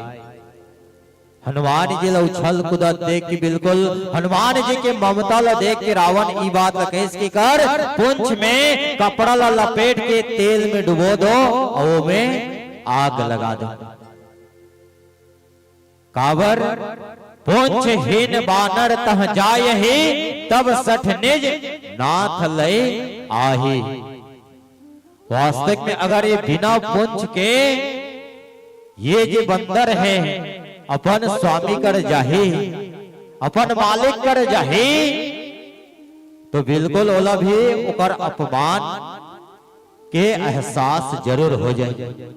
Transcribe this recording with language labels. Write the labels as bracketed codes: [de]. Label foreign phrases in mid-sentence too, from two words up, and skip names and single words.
[hne] हनुमान जी ला उछल कूदत देख के बिल्कुल हनुमान जी के ममता ला देख के रावण ई बात ला कहिस की कर पुंछ में कपड़ा ला लपेट के तेल में डुबो दो और वो में आग लगा दो। काबर पुंछ हीन बानर तह जाय ही तब सठ निज नाथ लय आही। वास्तविक में अगर ये बिना पुंछ के ये जो बंदर है अपन स्वामी कर जाही अपन मालिक कर जाही तो बिल्कुल ओला भी ओकर अपमान के एहसास जरूर हो जाए।